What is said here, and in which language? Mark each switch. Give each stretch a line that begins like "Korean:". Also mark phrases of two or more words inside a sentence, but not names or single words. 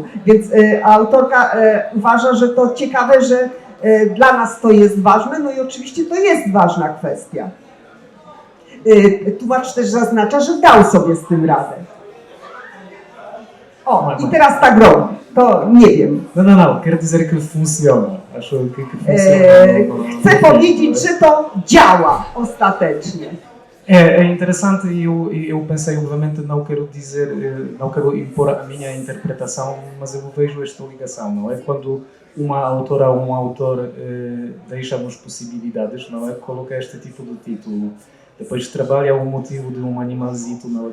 Polish: Więc autorka uważa, że to ciekawe, że dla nas to jest ważne, no i oczywiście to jest ważna kwestia. Tłumacz też zaznacza, że dał sobie z tym radę. O, i teraz tak robi. To nie wiem.
Portuguese: Não, quero dizer que funciona. Acho que funciona.
Polish: Chcę powiedzieć, że to działa ostatecznie.
Portuguese: É interessante e eu pensei, obviamente, não quero dizer, não quero impor a minha interpretação, mas eu vejo esta ligação, não é? Quando uma autora ou um autor deixa-nos possibilidades, não é? Coloca este tipo de título, depois trabalha o motivo de animalzito, não é?